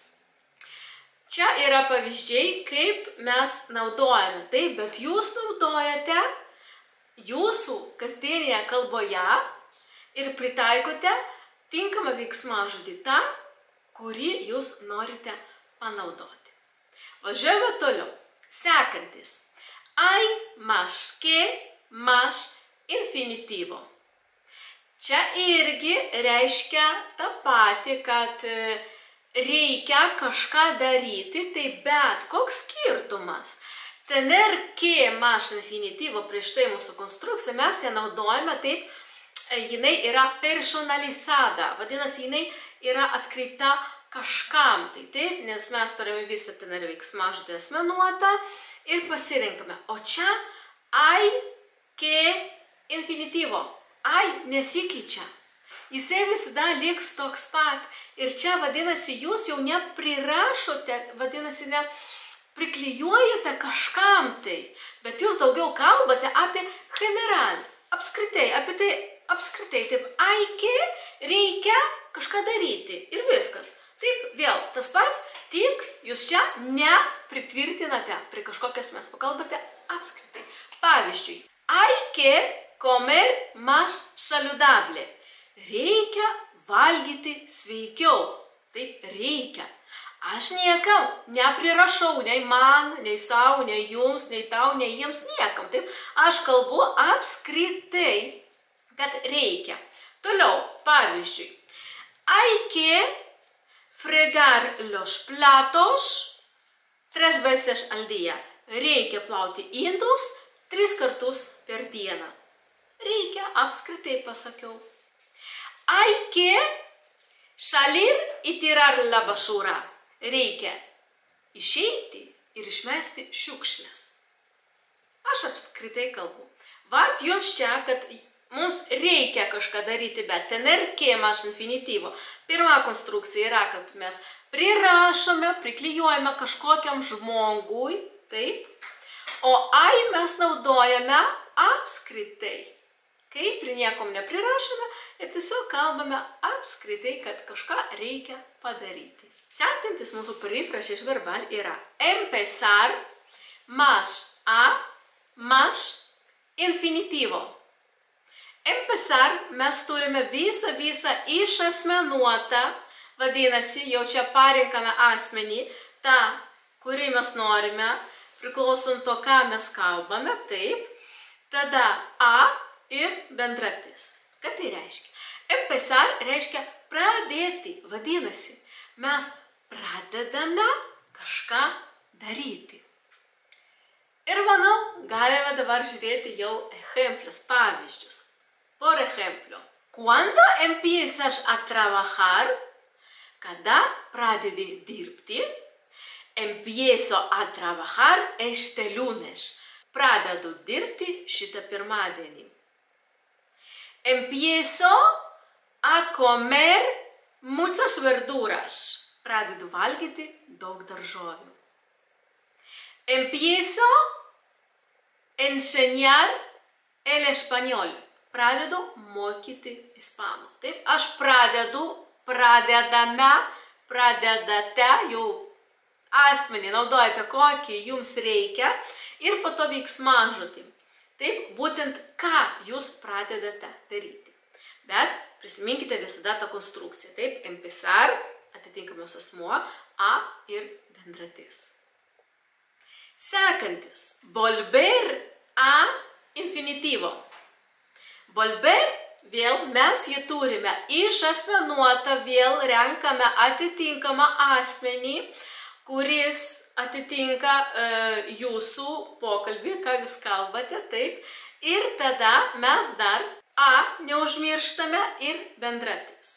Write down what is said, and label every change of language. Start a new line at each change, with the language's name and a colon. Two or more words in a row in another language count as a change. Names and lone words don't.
Lithuanian: Čia yra pavyzdžiai, kaip mes naudojame, taip, bet jūs naudojate jūsų kasdienėje kalboje ir pritaikote tinkamą veiksmažodį tą, kurį jūs norite panaudoti. Važiuojame toliau. Sekantis.
Spanish: Hay más que más infinitivo.
Lithuanian: Čia irgi reiškia tą patį, kad reikia kažką daryti, tai bet koks skirtumas.
Spanish: Tener que más infinitivo,
Lithuanian: prieš tai mūsų konstrukcija, mes ją naudojame taip, jinai yra personalizada, vadinasi, jinai yra atkreipta kažkam, tai taip, nes mes turime visą tener veiksmažodį asmenuotą ir pasirinkame. O čia
Spanish: hay que infinitivo,
Lithuanian: hay nesikeičia, jisai visada liks toks pat ir čia vadinasi, jūs jau neprirašote, vadinasi, ne priklijuojate kažkam tai, bet jūs daugiau kalbate apie general, apskritai, apie tai apskritai, taip,
Spanish: hay que,
Lithuanian: reikia kažką daryti ir viskas. Taip, vėl, tas pats, tik jūs čia nepritvirtinate prie kažkokias mes pakalbate apskritai. Pavyzdžiui,
Spanish: hay que comer más saludable.
Lithuanian: Reikia valgyti sveikiau. Taip, reikia. Aš niekam neprirašau, nei man, nei savo, nei jums, nei tau, nei jiems niekam. Taip, aš kalbu apskritai, kad reikia. Toliau, pavyzdžiui,
Spanish: hay que fregar fregar los platos 3 veces al día.
Lithuanian: Reikia plauti indus 3 kartus per dieną. Reikia, apskritai pasakiau.
Spanish: Hay que salir y tirar la basura.
Lithuanian: Reikia išeiti ir išmesti šiukšles. Aš apskritai kalbu. Vat jums čia, kad mums reikia kažką daryti, bet
Spanish: tener que más
Lithuanian: infinityvo. Pirma konstrukcija yra, kad mes prirašome, priklijuojame kažkokiam žmogui, taip, o ai mes naudojame apskritai. Kai prie niekom neprirašome, ir tiesiog kalbame apskritai, kad kažką reikia padaryti. Sekantis mūsų perifrazės verbal yra
Spanish: empezar más a más
Lithuanian: infinityvo. Empezar mes turime visą išasmenuotą, vadinasi, jau čia parinkame asmenį, tą, kurį mes norime, priklausant to, ką mes kalbame, taip, tada a ir bendratis. Ką tai reiškia? Empezar reiškia pradėti, vadinasi, mes pradedame kažką daryti. Ir manau, galime dabar žiūrėti jau ejemplos, pavyzdžius.
Spanish: Por ejemplo, cuando empiezas a trabajar,
Lithuanian: kada pradedi dirbti,
Spanish: empiezo a trabajar este lunes.
Lithuanian: Pradedu dirbti šitą pirmadienį.
Spanish: Empiezo a comer muchas verduras.
Lithuanian: Pradedu valgyti daug daržovių.
Spanish: Empiezo a enseñar el español.
Lithuanian: Pradedu mokyti ispanų. Taip, aš pradedu, pradedame, pradedate, jau asmenį naudojate, kokį jums reikia ir po to veiksmažodį. Taip, būtent ką jūs pradedate daryti. Bet prisiminkite visada tą konstrukciją. Taip, empezar, atitinkamas asmuo, a ir bendratis. Sekantis,
Spanish: volver a infinityvo.
Lithuanian: Volver, vėl mes jį turime išasmenuotą, vėl renkame atitinkamą asmenį, kuris atitinka jūsų pokalbį, ką jūs kalbate, taip. Ir tada mes dar a neužmirštame ir bendratis.